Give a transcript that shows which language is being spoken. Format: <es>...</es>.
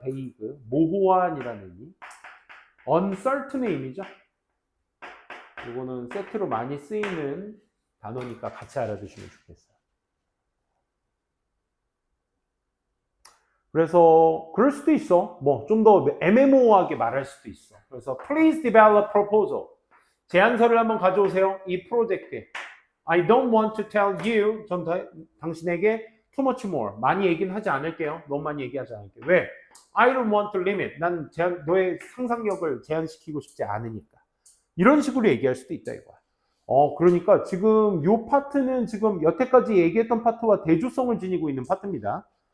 <ko>vague, 모호한이라는 의미. uncertain의 의미죠. 이거는 세트로 많이 쓰이는 단어니까 같이 알아두시면 좋겠어요. 그래서 그럴 수도 있어. 뭐 좀 더 애매모호하게 말할 수도 있어. 그래서</ko> <en>please develop proposal.</en> <ko>제안서를 한번 가져오세요. 이 프로젝트에.</ko> <en>I don't want to tell you.</en> <ko>전 당신에게</ko> <en>too much more.</en> <ko>많이 얘기는 하지 않을게요. 너무 많이 얘기하지 않을게요. 왜?</ko> <en>I don't want to limit.</en> <ko>난 너의 상상력을 제한시키고 싶지 않으니까. 이런 식으로 얘기할 수도 있다 이거야. 그러니까 지금 요 파트는 지금 여태까지 얘기했던 파트와 대조성을 지니고 있는 파트입니다.</ko>